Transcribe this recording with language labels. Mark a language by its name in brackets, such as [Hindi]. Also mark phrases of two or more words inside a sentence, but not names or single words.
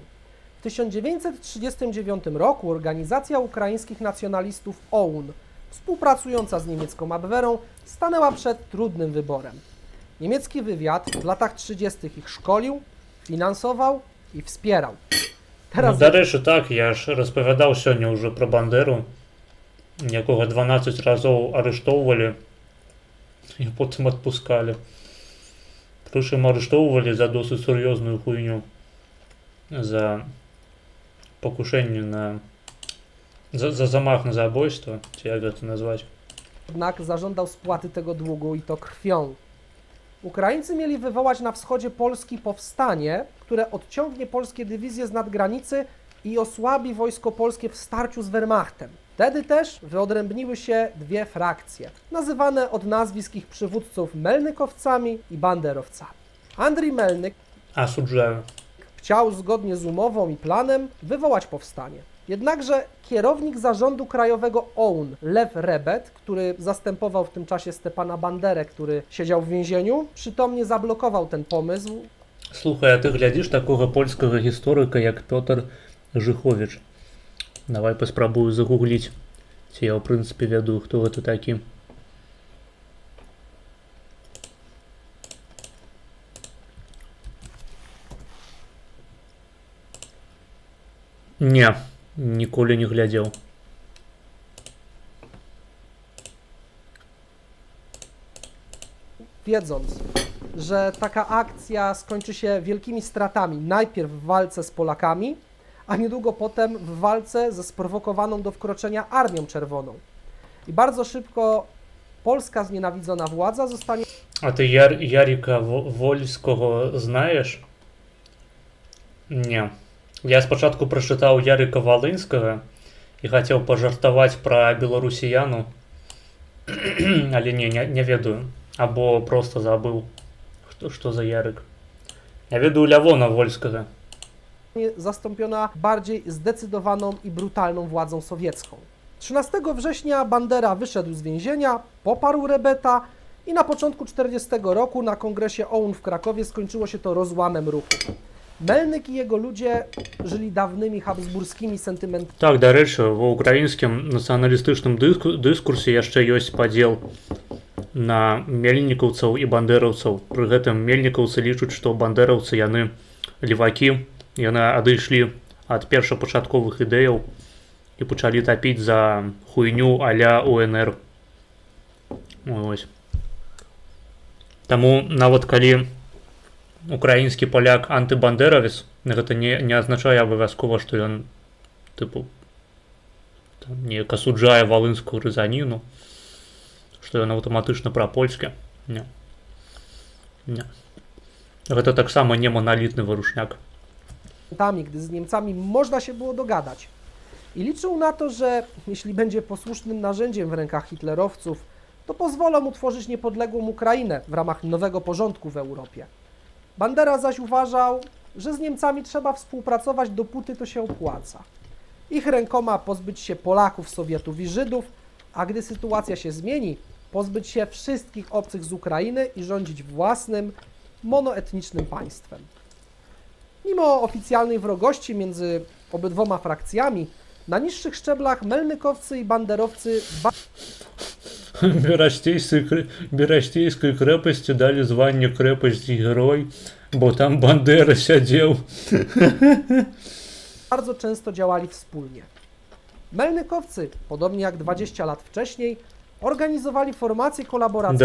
[Polish] W 1939 roku organizacja ukraińskich nacjonalistów OUN, współpracująca z niemiecką Abwehrą, stanęła przed trudnym wyborem. Niemiecki wywiad w latach 30. ich szkolił, finansował i wspierał. Teraz [Belarusian] Дарэчы, так, я ж распавядаў сёння ўжо пра Бандеру, якога 12 разоў арыштоўвалі і потым адпускалі. Прычым арыштоўвалі за досыць сур'ёзную хуйню, за покушэнне на... за замах на забойство, ці як гэта назваць. [Polish] jednak zażądał spłaty tego długu i to krwią. Ukraińcy mieli wywołać na wschodzie Polski powstanie, które odciągnie polskie dywizje z nadgranicy i osłabi wojsko polskie w starciu z Wehrmachtem. Wtedy też wyodrębniły się dwie frakcje, nazywane od nazwisk ich przywódców melnykowcami i banderowcami. Andrii Melnyk [Russian] Осуждаю. [Polish] chciał zgodnie z umową i planem wywołać powstanie. Jednakże kierownik zarządu krajowego OUN, Lew Rebet, który zastępował w tym czasie Stepana Banderę, który siedział w więzieniu, przytomnie zablokował ten pomysł. [Ukrainian] Слухай, а ти глядиш такого польського історика, як Петр Жихович? [Belarusian] Давай паспрабую загугліць. Ці я, в прынцыпе, ведаю, хто гэта такі. Не, ніколі не глядзеў. [Polish] Wiedząc, że taka akcja skończy się wielkimi stratami, najpierw w walce z Polakami, a niedługo potem w walce ze sprowokowaną do wkroczenia Armią Czerwoną. I bardzo szybko polska znienawidzona władza zostanie [Ukrainian] А ти Ярика Вольського знаєш? [Belarusian] Не. [Ukrainian] Я спочатку прочитав Ярика Волинського і хотів пожартувати про білорусіяну, але [Belarusian] не ведаю. [Russian] Або просто забыл, что за Ярик. [Belarusian] Ja веду Лявона Вольskiego. [Polish] zastąpiona bardziej zdecydowaną i brutalną władzą sowiecką. 13 września Bandera wyszedł z więzienia, poparł Rebeta i na początku 40 roku na kongresie OUN w Krakowie skończyło się to rozłamem ruchu. Melnyk i jego ludzie żyli dawnymi habsburskimi sentymentami. [Ukrainian] Так, до речі, в українському націоналістичному дискурсі [Belarusian] яшчэ ёсць падзел на мельнікаўцаў і бандераўцаў. Пры гэтым мельнікаўцы лічаць, што бандераўцы яны левакі, яны адышлі ад першапачатковых ідэяў і пачалі тапіць за хуйню а-ля УНР. Ось. Таму нават калі украінскі паляк антыбандеравец, гэта не азначае абавязкова, што ён тыпу неяк асуджае валынскую рызаніну, што ён аўтаматычна прапольскі. Не. Гэта таксама не маналітны вырушняк. [Polish] Gdy z Niemcami można się było dogadać. I liczył na to, że jeśli będzie posłusznym narzędziem w rękach hitlerowców, to pozwolą utworzyć niepodległą Ukrainę w ramach nowego porządku w Europie. Bandera zaś uważał, że z Niemcami trzeba współpracować, dopóty to się opłaca. Ich rękoma pozbyć się Polaków, Sowietów i Żydów, a gdy sytuacja się zmieni, pozbyć się wszystkich obcych z Ukrainy i rządzić własnym, monoetnicznym państwem. Mimo oficjalnej wrogości między obydwoma frakcjami, na niższych szczeblach melnykowcy i banderowcy [Russian] Берасцейской крепости дали звание крепости Герой, [Polish] bo tam Bandera siedział. bardzo często działali wspólnie. Melnykowcy, podobnie jak 20 lat wcześniej, organizowali formacje kolaboracyjne